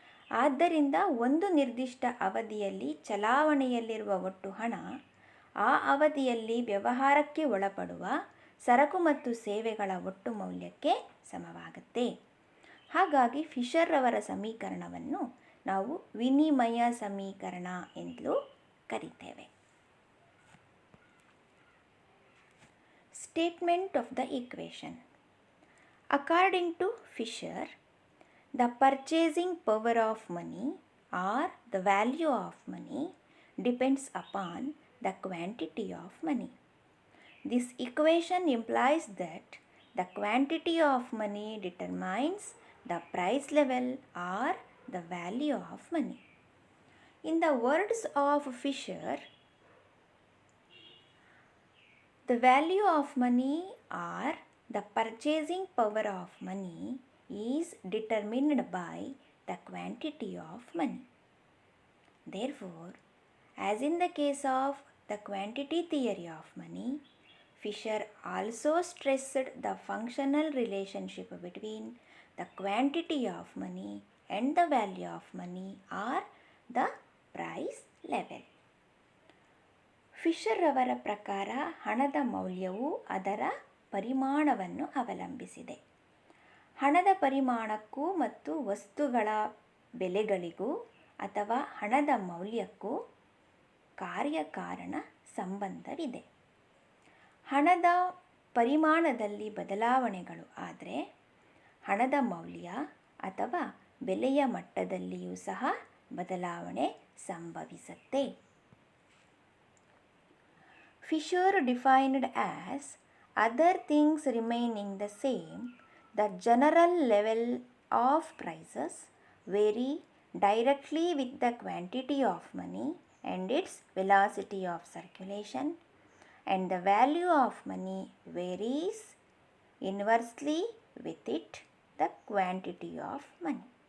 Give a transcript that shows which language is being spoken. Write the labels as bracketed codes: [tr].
[kn] ಆದ್ದರಿಂದ ಒಂದು ನಿರ್ದಿಷ್ಟ ಅವಧಿಯಲ್ಲಿ ಚಲಾವಣೆಯಲ್ಲಿರುವ ಒಟ್ಟು ಹಣ ಆ ಅವಧಿಯಲ್ಲಿ ವ್ಯವಹಾರಕ್ಕೆ ಒಳಪಡುವ ಸರಕು ಮತ್ತು ಸೇವೆಗಳ ಒಟ್ಟು ಮೌಲ್ಯಕ್ಕೆ ಸಮವಾಗುತ್ತೆ. ಹಾಗಾಗಿ ಫಿಶರ್ ಅವರ ಸಮೀಕರಣವನ್ನು ನಾವು ವಿನಿಮಯ ಸಮೀಕರಣ ಎಂದಲೂ ಕರಿತೇವೆ. [en] Statement of the equation. According to Fisher, the purchasing power of money or the value of money depends upon the quantity of money. This equation implies that the quantity of money determines the price level or the value of money. In the words of Fisher, the value of money or the purchasing power of money is determined by the quantity of money. Therefore, as in the case of the quantity theory of money, Fisher also stressed the functional relationship between the quantity of money and the value of money or the price level. [kn] Fisher ಅವರ ಪ್ರಕಾರ ಹಣದ ಮೌಲ್ಯವು ಅದರ ಪರಿಮಾಣವನ್ನು ಅವಲಂಬಿಸಿದೆ. ಹಣದ ಪರಿಮಾಣಕ್ಕೂ ಮತ್ತು ವಸ್ತುಗಳ ಬೆಲೆಗಳಿಗೂ ಅಥವಾ ಹಣದ ಮೌಲ್ಯಕ್ಕೂ ಕಾರ್ಯಕಾರಣ ಸಂಬಂಧವಿದೆ. ಹಣದ ಪರಿಮಾಣದಲ್ಲಿ ಬದಲಾವಣೆಗಳು ಆದರೆ ಹಣದ ಮೌಲ್ಯ ಅಥವಾ ಬೆಲೆಯ ಮಟ್ಟದಲ್ಲಿಯೂ ಸಹ ಬದಲಾವಣೆ ಸಂಭವಿಸುತ್ತೆ. [en] Fisher defined as other things remaining the same, the general level of prices vary directly with the quantity of money and its velocity of circulation, and the value of money varies inversely with it, the quantity of money.